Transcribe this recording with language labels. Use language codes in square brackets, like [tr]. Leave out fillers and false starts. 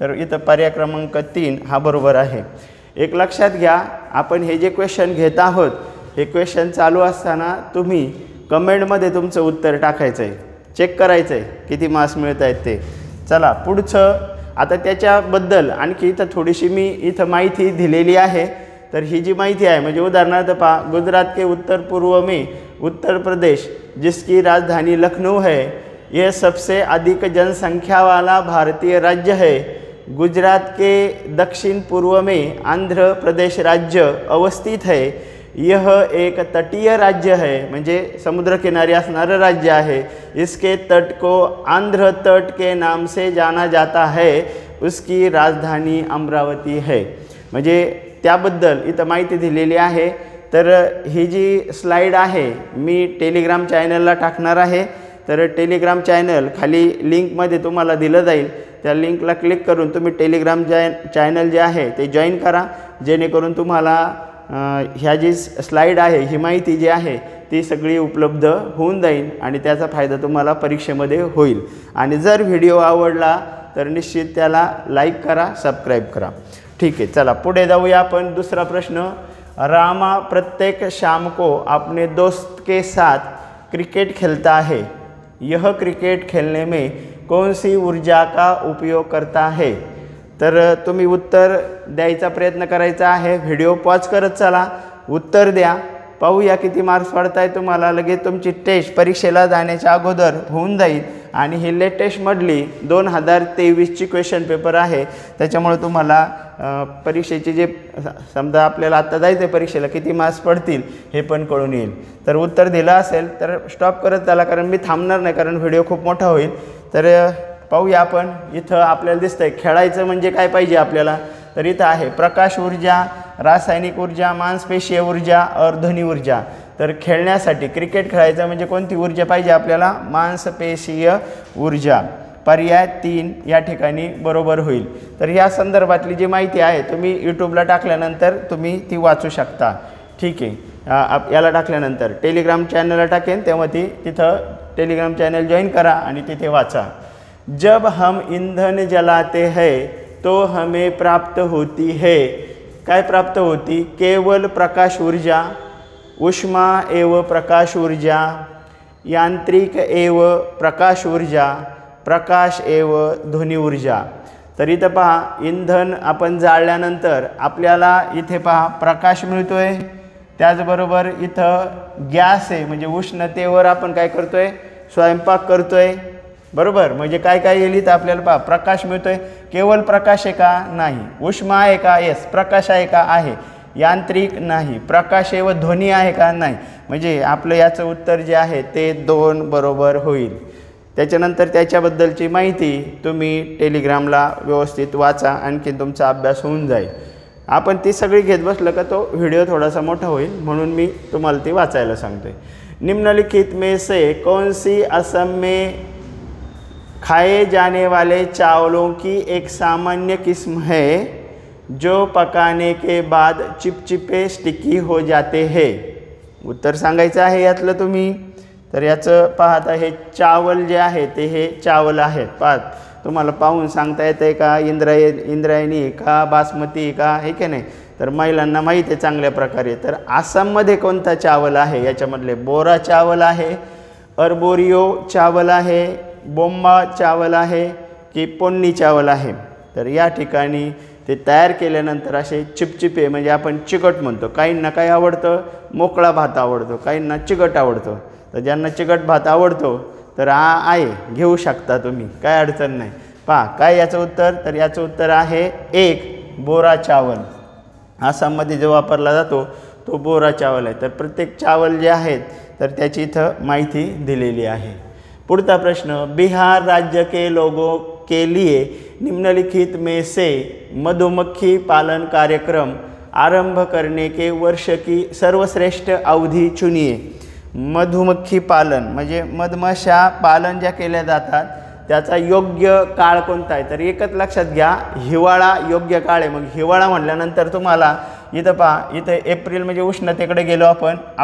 [mr] तर इथं पर्याय क्रमांक 3 हा बरोबर आहे। एक लक्षात घ्या, आपण हे जे क्वेश्चन घेत आहोत हे क्वेश्चन चालू असताना तुम्ही कमेंटमध्ये तुमचं उत्तर टाकायचं आहे, चेक करायचं आहे किती मार्क्स मिळत आहेत ते. चला पुढचं. आता त्याच्याबद्दल आणखी इथं थोडीशी मी इथं माहिती दिलेली आहे. तर ही जी माहिती आहे म्हणजे उदाहरणार्थ पहा, [hi] गुजरात के उत्तर पूर्व में उत्तर प्रदेश जिसकी राजधानी लखनऊ है, यह सबसे अधिक जनसंख्या वाला भारतीय राज्य है. गुजरात के दक्षिण पूर्व में आंध्र प्रदेश राज्य अवस्थित है. यह एक तटीय राज्य है, [mr] म्हणजे समुद्रकिनारी असणारं राज्य आहे. [hi] इसके तट को आंध्र तट के नाम से जाना जाता है. उसकी राजधानी अमरावती है. [mr] म्हणजे त्याबद्दल इथं माहिती दिलेली आहे. तर ही जी स्लाईड आहे मी टेलिग्राम चॅनलला टाकणार आहे. तर टेलिग्राम चॅनल खाली लिंकमध्ये तुम्हाला दिलं जाईल. त्या लिंकला क्लिक करून तुम्ही टेलिग्राम चॅनल जे आहे ते जॉईन करा, जेणेकरून तुम्हाला ह्या जी स्लाईड आहे ही माहिती जी आहे ती सगळी उपलब्ध होऊन जाईल आणि त्याचा फायदा तुम्हाला परीक्षेमध्ये होईल. आणि जर व्हिडिओ आवडला तर निश्चित त्याला लाईक करा, सबस्क्राईब करा. ठीक आहे, चला पुढे जाऊया आपण. दुसरा प्रश्न. [hi] रामा प्रत्येक शाम को अपने दोस्त के साथ क्रिकेट खेलता है. यह क्रिकेट खेलने में कौन सी ऊर्जा का उपयोग करता है. [mr] तर तुम्ही उत्तर द्यायचा प्रयत्न करायचा आहे. व्हिडिओ पॉज करत चला, उत्तर द्या. पाहूया किती मार्क्स पडत आहे तुम्हाला. लगेच तुमची टेस्ट परीक्षेला जाण्याच्या अगोदर होऊन जाईल. आणि ही लेटेस्टमधली 2023ची क्वेश्चन पेपर आहे. त्याच्यामुळे तुम्हाला परीक्षेचे जे समजा आपल्याला आत्ता जायचं आहे परीक्षेला किती मार्क्स पडतील हे पण कळून येईल. तर उत्तर दिलं असेल तर स्टॉप करत चला, कारण मी थांबणार नाही, कारण व्हिडिओ खूप मोठा होईल. तर पाहूया आपण. इथं आपल्याला दिसतंय खेळायचं म्हणजे काय पाहिजे आपल्याला. तर इथं आहे प्रकाश ऊर्जा, रासायनिक ऊर्जा, मांसपेशीय ऊर्जा और ध्वनी ऊर्जा. तर खेळण्यासाठी क्रिकेट खेळायचं म्हणजे कोणती ऊर्जा पाहिजे आपल्याला. मांसपेशीय ऊर्जा. पर्याय 3 या ठिकाणी बरोबर होईल. तर या संदर्भातली जी माहिती आहे तुम्ही यूट्यूबला टाकल्यानंतर तुम्ही ती वाचू शकता. ठीक आहे, याला टाकल्यानंतर टेलिग्राम चॅनलला टाकेन तेव्हा ती तिथं टेलिग्राम चॅनल जॉईन करा आणि तिथे वाचा. [hi] जब हम ईंधन जलाते हैं तो हमें प्राप्त होती है. [mr] काय प्राप्त होती. [hi] केवल प्रकाश ऊर्जा, उष्मा एवं प्रकाश ऊर्जा, यांत्रिक एवं प्रकाश ऊर्जा, प्रकाश एवं ध्वनी ऊर्जा. [mr] तर इथं पहा, इंधन आपण जाळल्यानंतर आपल्याला इथे पहा प्रकाश मिळतोय. त्याचबरोबर इथं गॅस आहे, म्हणजे उष्णतेवर आपण काय करतोय, स्वयंपाक करतोय. बरोबर, म्हणजे काय काय येईल इथं आपल्याला पहा प्रकाश मिळतोय. केवळ प्रकाश आहे का, नाही. उष्मा आहे का, येस. प्रकाश आहे का, आहे. यांत्रिक नाही. प्रकाश व ध्वनी आहे का, नाही. म्हणजे आपलं याचं उत्तर जे आहे ते 2 बरोबर होईल. त्याच्यानंतर त्याच्याबद्दलची माहिती तुम्ही टेलिग्रामला व्यवस्थित वाचा, आणखी तुमचा अभ्यास होऊन जाईल. आपण ती सगळी घेत बसलं का तो व्हिडिओ थोडासा मोठा होईल, म्हणून मी तुम्हाला ती वाचायला सांगतोय. [hi] निम्नलिखित में से कौन सी असम में खाए जाने वाले चावलों की एक सामान्य किस्म है जो पकाने के बाद चिपचिपे स्टिकी हो जाते हैं. [mr] उत्तर सांगायचं आहे यातलं तुम्ही. तर याचं पाहता हे चावल जे आहे ते हे चावल आहेत. पाहत तुम्हाला पाहून सांगता येतं आहे का इंद्रायणी का बासमती का, हे की नाही. तर महिलांना माहीत आहे चांगल्या प्रकारे. तर आसाममध्ये कोणता चावल आहे याच्यामधले बोरा चावल आहे, अर्बोरियो चावल आहे, बोम्बा चावल आहे की पोन्नी चावल आहे. तर या ठिकाणी ते तयार केल्यानंतर असे चिपचिपे, म्हणजे आपण चिकट म्हणतो. काहींना काय आवडतं, मोकळा भात आवडतो, काहींना चिकट आवडतो. तर ज्यांना चिकट भात आवडतो तर आहे घेऊ शकता तुम्ही, काय अडचण नाही. पहा काय याचं उत्तर. तर याचं उत्तर आहे 1 बोरा चावल. आसाममध्ये जो वापरला जातो तो बोरा चावल आहे. तर प्रत्येक चावल जे आहेत तर त्याची इथं माहिती दिलेली आहे. पुढचा प्रश्न. [hi] बिहार राज्य के लोगों के लिए निम्नलिखित में से मधुमक्खी पालन कार्यक्रम आरंभ करने के वर्ष की सर्वश्रेष्ठ अवधि चुनिए. [mr] मधुमक्खी पालन म्हणजे मधमाशा पालन ज्या केल्या जातात त्याचा योग्य काळ कोणता आहे. तर एकच लक्षात घ्या, हिवाळा योग्य काळ आहे. मग हिवाळा म्हटल्यानंतर तुम्हाला इथं पहा, इथं एप्रिल म्हणजे उष्णतेकडे गेलो आपण.